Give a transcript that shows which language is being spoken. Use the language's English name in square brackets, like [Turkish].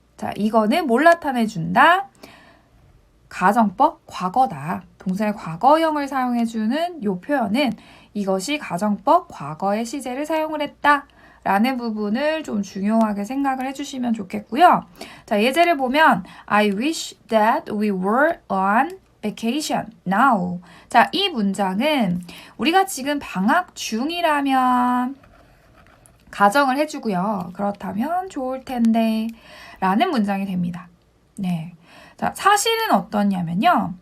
[Korean] 자, 이거는 뭘 나타내준다? 가정법 과거다. 동사의 과거형을 사용해주는 이 표현은 이것이 가정법 과거의 시제를 사용을 했다 라는 부분을 좀 중요하게 생각을 해주시면 좋겠고요. 자, 예제를 보면 [English] I wish that we were on vacation now. [Korean] 자, 이 문장은 우리가 지금 방학 중이라면 가정을 해주고요. 그렇다면 좋을 텐데 라는 문장이 됩니다. 네, 자, 사실은 어떠냐면요.